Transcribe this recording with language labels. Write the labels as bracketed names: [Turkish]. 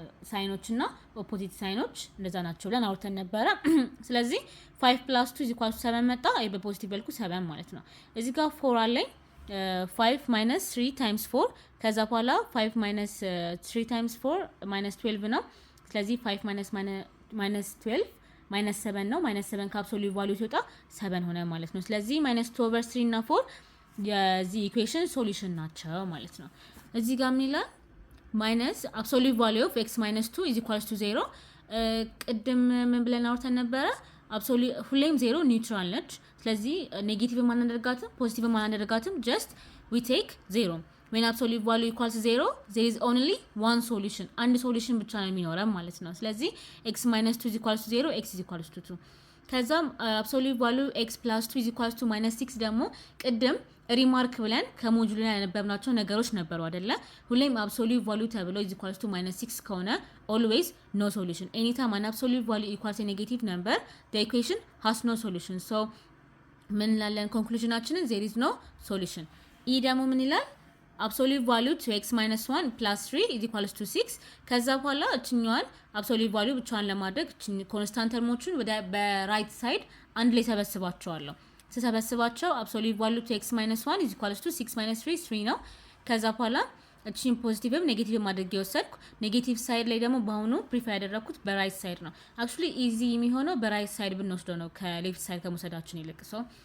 [Amharic] ሳይኖች እና ኦፖዚት ሳይኖች እንደዛ ናቸው ብለን አውርተን ነበረ። ስለዚህ 5 plus 2 is equal to 7 መጣ። በፖዚቲቭ መልኩ 7 ማለት ነው። እዚህ ጋር 4 አለኝ 5 minus 3 times 4 ከዛ በኋላ 5 minus 3 times 4 minus 12 ነው። ስለዚህ 5 minus 12 minus 7 ነው። minus 7 ከአብሶሉት ቫልዩ ሲወጣ 7 ሆነ ማለት ነው። ስለዚህ minus 2 over 3 እና 4 የዚህ ኢኩዌሽን ሶሉሽን ናቸው ማለት ነው። እዚህ ጋር ምን ይላል? [English] minus absolute value of x minus 2 is equals to 0 [Amharic] ቅድም ምን ብለን አውርተን ነበረ? absolute ሁሌም 0 ኒውትራል ነች። ስለዚህ ኔጌቲቭ ማናደርጋትም ፖዚቲቭ ማናደርጋትም [English] just we take 0 when absolute value equals 0 there is only one solution [Amharic] አንድ ሶሉሽን ብቻ ነው የሚኖረው ማለት ነው። ስለዚህ x minus 2 is equals to 0 x is equals to 2 ከዛም absolute value x plus 2 is equals to minus 6 ደግሞ ቅድም ሪማርክ ብለን ከሞጁሉ ላይ ያነበብናቸው ነገሮች ነበሩ አይደለ? [English] ሁሌም absolute value ተብሎ is equals to minus 6 ከሆነ always no solution anytime an absolute value equals a negative number the equation has no solution so [Amharic] ምን ላለን ኮንክሉዥናችንን [English] there is no solution [Amharic] ኢ ደግሞ ምን ይላል? absolute value to x minus 1 plus 3 is equals to 6 ከዛ በኋላ እችኛዋን absolute value ብቻዋን ለማድረግ ኮንስታንት ተርሞቹን ወደ በራይት ሳይድ አንድ ላይ ሰበስባቸዋለሁ። ስሰበስባቸው absolute value to x minus 1 is equals to 6 minus 3 3 ነው። ከዛ በኋላ እቺን ፖዚቲቭም ኔጌቲቭም አድርጌ ወሰድኩ። ኔጌቲቭ ሳይድ ላይ ደግሞ በአሁኑ ፕሪፈር ያደረኩት በራይት ሳይድ ነው። አክቹሊ ኢዚ የሚሆነው በራይት ሳይድ ብንወስደው ነው ከሌፍት ሳይድ ከመውሰዳችን ይልቅ ሰው